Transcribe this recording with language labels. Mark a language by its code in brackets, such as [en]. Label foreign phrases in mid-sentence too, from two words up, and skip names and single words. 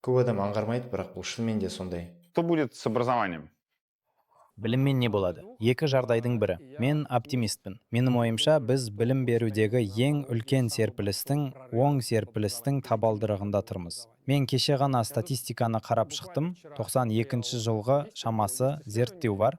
[kk] көп адам аңғармайды, бірақ бұл шынымен де сондай. [ru] Что будет с образованием? [kk] Біліммен не болады? Екі жағдайдың бірі. Мен оптимистпін. Менің ойымша, біз білім берудегі ең үлкен серпілістің, оң серпілістің табалдырығында тұрмыз. Мен кеше ғана статистиканы қарап шықтым. 92 жылғы шамасы зерттеу бар.